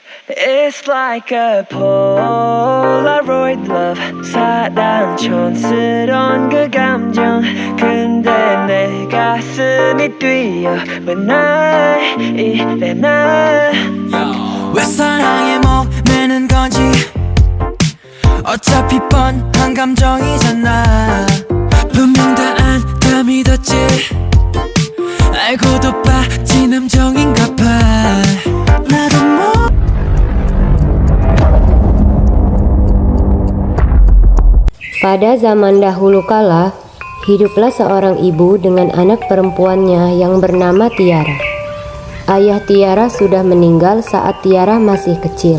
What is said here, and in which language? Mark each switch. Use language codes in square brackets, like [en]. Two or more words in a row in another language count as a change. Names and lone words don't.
[en] It's like a Polaroid love [ko] 사랑 촌스러운 그 감정 근데 내 가슴이 뛰어 왜 날 이래 날 왜 사랑에 목매는 건지 어차피 뻔한 감정이잖아 분명 다 안 다 믿었지 알고도 빠진 함정인가 봐 나도 [id] Pada zaman dahulu kala, hiduplah seorang ibu dengan anak perempuannya yang bernama Tiara. Ayah Tiara sudah meninggal saat Tiara masih kecil.